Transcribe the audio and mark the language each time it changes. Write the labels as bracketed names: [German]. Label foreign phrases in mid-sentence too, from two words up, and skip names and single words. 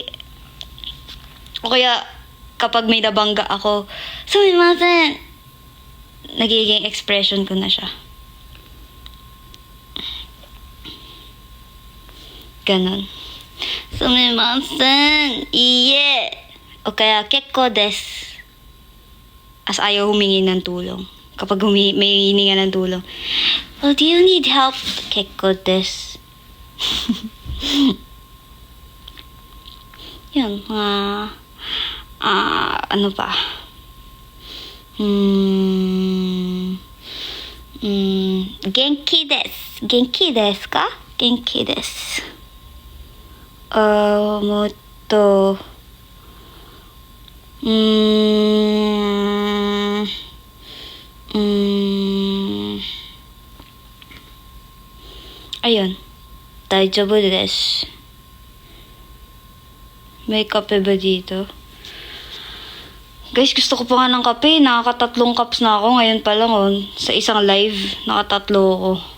[Filipino] O kaya, kapag may nabangga ako, sumimasen. Nagiging expression ko na siya. Ganon. [Japanese] すみません。いいえ. [Filipino] O kaya, [Japanese] 結構です. [Filipino] As ayaw humingi ng tulong. Kapag may hininga ng tulong. [English] Oh, do you need help? [Japanese] 結構です. [Filipino] Yun, ano pa? [Japanese] 元気です. 元気ですか? 元気です。もっと. [Filipino] Ayun. [Japanese] 大丈夫です. [Filipino] May kape ba dito? Guys, gusto ko pa nga ng kape. Nakaka-3 cups na ako. Ngayon pa lang, oh. Sa isang live, naka-3 ako.